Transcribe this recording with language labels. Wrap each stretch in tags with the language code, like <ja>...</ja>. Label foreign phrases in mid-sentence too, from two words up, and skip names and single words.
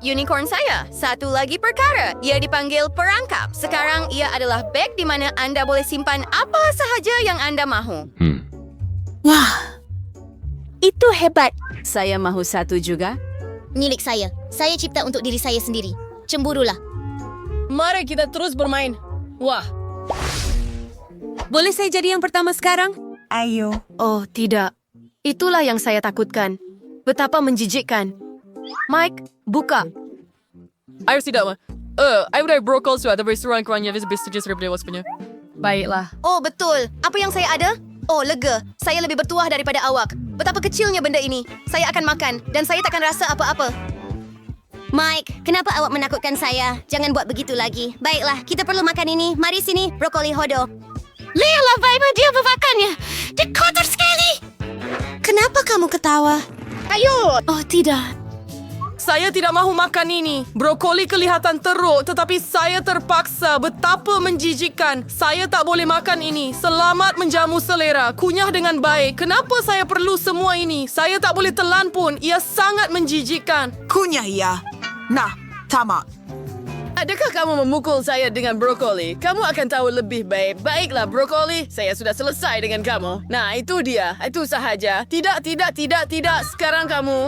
<ms>Unicorn saya. Satu lagi perkara. Ia dipanggil perangkap. Sekarang ia adalah bag di mana Anda boleh simpan apa sahaja yang Anda mahu. Wah, itu hebat. Saya mahu satu juga. Milik saya. Saya cipta untuk diri saya sendiri. Cemburulah. Mari kita terus bermain. Wah. Boleh saya jadi yang pertama sekarang? Ayo. Oh, tidak. Itulah yang saya takutkan. Betapa menjijikkan. Mike, buka. Ayo tidak, Ma.</ms> <en>I would have brokol suatu restoran kurangnya bisnis reputasi waspunya.</en> <ms>Baiklah. Oh, betul. Apa yang saya ada? Oh, lega. Saya lebih bertuah daripada awak. Betapa kecilnya benda ini. Saya akan makan dan saya takkan rasa apa-apa. Mike, kenapa awak menakutkan saya? Jangan buat begitu lagi. Baiklah, kita perlu makan ini. Mari sini, brokoli hodo. Lihatlah bagaimana dia memakannya. Dia kotor sekali. Kenapa kamu ketawa? Ayo. Oh, tidak. Saya tidak mahu makan ini. Brokoli kelihatan teruk, tetapi saya terpaksa. Betapa menjijikkan. Saya tak boleh makan ini. Selamat menjamu selera. Kunyah dengan baik. Kenapa saya perlu semua ini? Saya tak boleh telan pun. Ia sangat menjijikkan. Kunyah ya. Nah, tamat. Adakah kamu memukul saya dengan brokoli? Kamu akan tahu lebih baik. Baiklah, brokoli. Saya sudah selesai dengan kamu. Nah, itu dia. Itu sahaja. Tidak. Sekarang kamu.</ms>